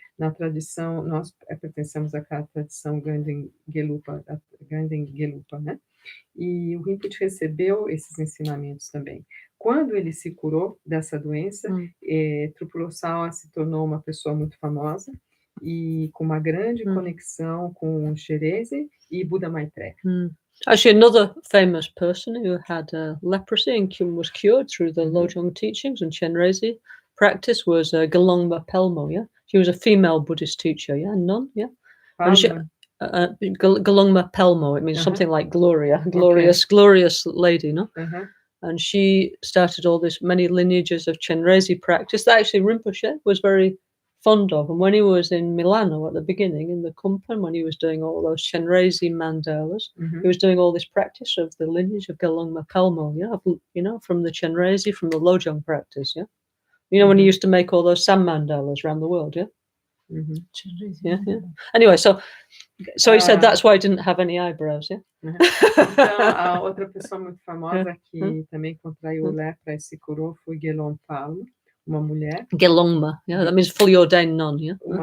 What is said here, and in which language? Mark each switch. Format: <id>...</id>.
<pt>Na tradição, nós pertencemos àquela tradição Ganden Gelupa, né? E o Rinpoche recebeu esses ensinamentos também. Quando ele se curou dessa doença, Trupulasawa se tornou uma pessoa muito famosa e com uma grande conexão com Therese e Buddha Maitreya.</pt> <en>Actually, another famous person who had leprosy and was cured through the Lojong teachings and Chenrezig practice was Gelongpa Pelmo, yeah? She was a female Buddhist teacher, yeah, nun, yeah? Gelongpa Pelmo, it means something like Gloria, glorious lady, no? And she started many lineages of Chenrezig practice that actually Rinpoche was very fond of. And when he was in Milano at the beginning, in the Kumpan, when he was doing all those Chenrezig mandalas, he was doing all this practice of the lineage of Gelongpa Pelmo, yeah, you know, from the Chenrezig, from the Lojong practice, yeah. You know, when he used to make all those sand mandalas around the world, yeah. Yeah. Anyway, so he said that's why he didn't have any eyebrows, yeah.</en> <pt>Então, a outra pessoa muito famosa que também contraiu lepra e se curou foi Gelongpa Pelmo, uma mulher.</pt> <en>Gelongpa, yeah, that means fully ordained nun, yeah.</en>